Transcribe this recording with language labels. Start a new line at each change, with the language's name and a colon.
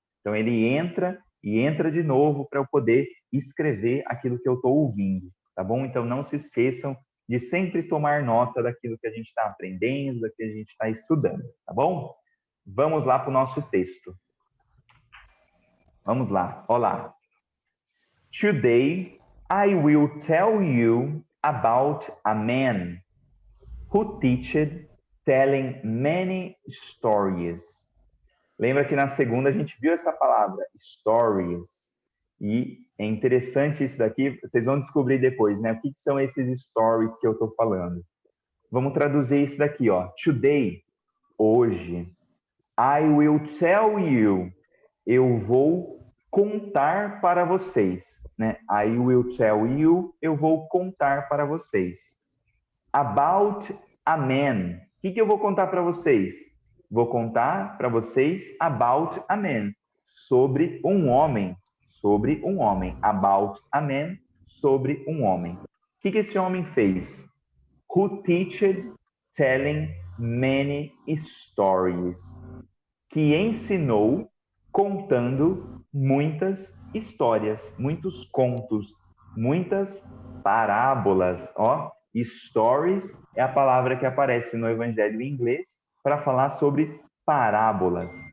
Portuguese: Então, ele entra e entra de novo para eu poder escrever aquilo que eu estou ouvindo, tá bom? Então, não se esqueçam de sempre tomar nota daquilo que a gente está aprendendo, daquilo que a gente está estudando, tá bom? Vamos lá para o nosso texto. Vamos lá. Olá.
English: Today, I will tell you about a man who teached telling many stories.
Portuguese: Lembra que na segunda a gente viu essa palavra, stories. E é interessante isso daqui, vocês vão descobrir depois, né? O que são esses stories que eu estou falando? Vamos traduzir isso daqui, ó. Today, hoje.
English: I will tell you,
Portuguese: eu vou contar para vocês, né?
English: I will tell you,
Portuguese: eu vou contar para vocês.
English: About a man.
Portuguese: O que eu vou contar para vocês? Vou contar para vocês
English: about a man.
Portuguese: Sobre um homem. Sobre um homem.
English: About a man.
Portuguese: Sobre um homem. O que esse homem fez?
English: Who teached telling many stories.
Portuguese: Que ensinou contando muitas histórias, muitos contos. muitas parábolas. Ó, stories é a palavra que aparece no Evangelho em inglês para falar sobre parábolas.